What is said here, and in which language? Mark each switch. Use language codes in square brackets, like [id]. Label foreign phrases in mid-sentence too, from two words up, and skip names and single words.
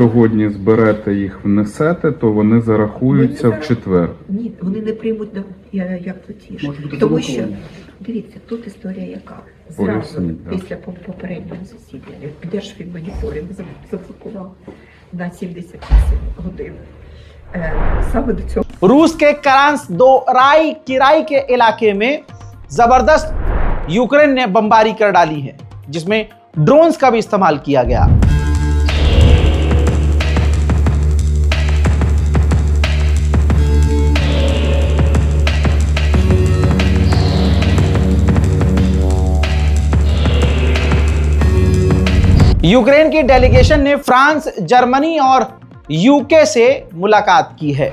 [uk] сьогодні зберете їх, внесете, то вони зарахуються в четвер. Ні, вони не приймуть як платіж. Може бути Тому що, заблоковано. дивіться, тут історія яка. Зразу Поясніть, да. після попереднього засідання Держфінмоніторинг заблокував на 78 годин. Саме до цього. [hi] रूस के किराई के इलाके में जबरदस्त यूक्रेन ने बमबारी कर डाली है, जिसमें ड्रोन्स का भी इस्तेमाल किया गया। यूक्रेन की डेलीगेशन ने फ्रांस, जर्मनी और यूके से मुलाकात की है।